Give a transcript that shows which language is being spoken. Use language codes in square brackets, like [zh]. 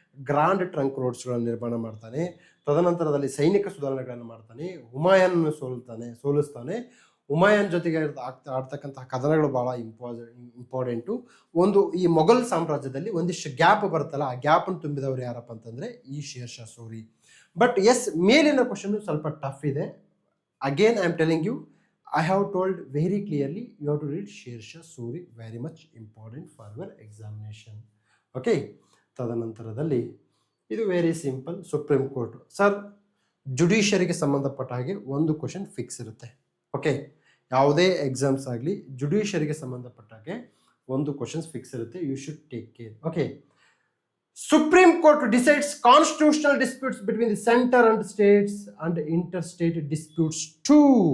[kn] Grand trunk ರೋಡ್ಸ್ಗಳನ್ನು ನಿರ್ಮಾಣ ಮಾಡ್ತಾನೆ. ತದನಂತರದಲ್ಲಿ ಸೈನಿಕ ಸುಧಾರಣೆಗಳನ್ನು ಮಾಡ್ತಾನೆ. ಹುಮಾಯೂನ್ ಸೋಲಿಸ್ತಾನೆ. ಹುಮಾಯೂನ್ ಜೊತೆಗೆ ಆಡ್ತಕ್ಕಂತಹ ಕದನಗಳು ಭಾಳ ಇಂಪಾರ್ಟೆಂಟು. ಈ ಮೊಘಲ್ ಸಾಮ್ರಾಜ್ಯದಲ್ಲಿ ಒಂದಿಷ್ಟು ಗ್ಯಾಪ್ ಬರುತ್ತಲ್ಲ, ಆ ಗ್ಯಾಪನ್ನು ತುಂಬಿದವರು ಯಾರಪ್ಪ ಅಂತಂದರೆ ಈ share Shah Suri. But S, ಮೇಲಿನ ಕ್ವಶನ್ ಸ್ವಲ್ಪ ಟಫ್ ಇದೆ. [en] Again I am telling you, I have told very clearly you have to read Sher Shah Suri, very much important for your examination. [kn] Okay, ತದನಂತರದಲ್ಲಿ ಇದು very simple. Supreme court sir, ಜುಡಿಷಿಯರಿಗೆ ಸಂಬಂಧಪಟ್ಟ ಹಾಗೆ ಒಂದು question fix ಇರುತ್ತೆ. Okay, ಯಾವುದೇ exams ಆಗಲಿ ಜುಡಿಷಿಯರಿಗೆ ಸಂಬಂಧಪಟ್ಟ ಹಾಗೆ ಒಂದು ಕ್ವಶನ್ಸ್ ಫಿಕ್ಸ್ ಇರುತ್ತೆ. [en] You should take care. Okay, Supreme Court decides constitutional disputes between the center and states and interstate disputes too.